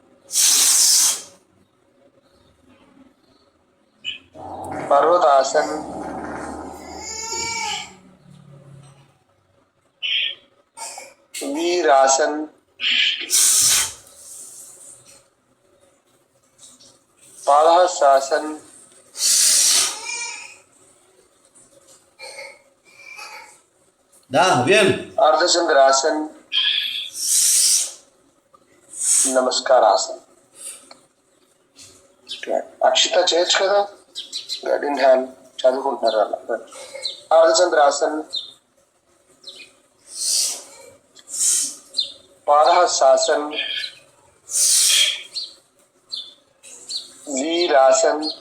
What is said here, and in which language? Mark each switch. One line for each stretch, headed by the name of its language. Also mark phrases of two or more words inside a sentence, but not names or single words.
Hindi: पर्वतासन. वीरासन. पादहस्तासन.
Telugu: దా అభియాన్
Hindi: अर्धचंद्रासन. नमस्कारासन.
Telugu: అక్షిత చేయొచ్చు కదా. గడిన్ హ్యాండ్ చదువుకుంటున్నారు అలా.
Hindi: अर्धचंद्रासन. पादहस्तासन. वीरासन.